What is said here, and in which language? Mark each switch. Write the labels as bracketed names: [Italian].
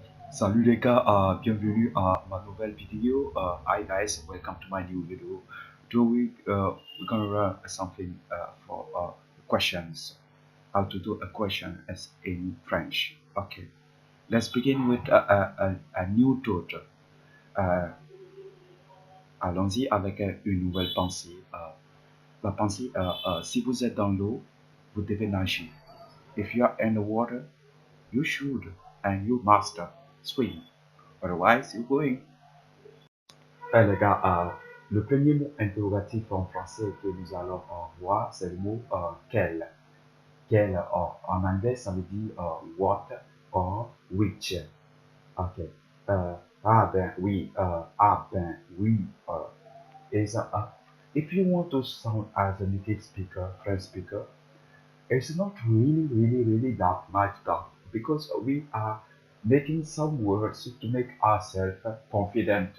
[French] Salut les gars, bienvenue à ma nouvelle vidéo. [English] Hi guys, welcome to my new video. Today we're gonna learn something for questions. How to do a question as in French. Okay, let's begin with a new thought. [French] Allons-y avec une nouvelle pensée. La pensée, si vous êtes dans l'eau, vous devez nager. [English] If you are in the water, you should and you must swim. Otherwise, you're going. [French] Les gars, le premier mot interrogatif en français que nous allons voir, c'est le mot quel. Quel en anglais, ça veut dire [English] what or which. [French] Ok. Ben oui, ben oui. [English] Is if you want to sound as a native speaker, French speaker, it's not really that much tough because we are making some words to make ourselves confident.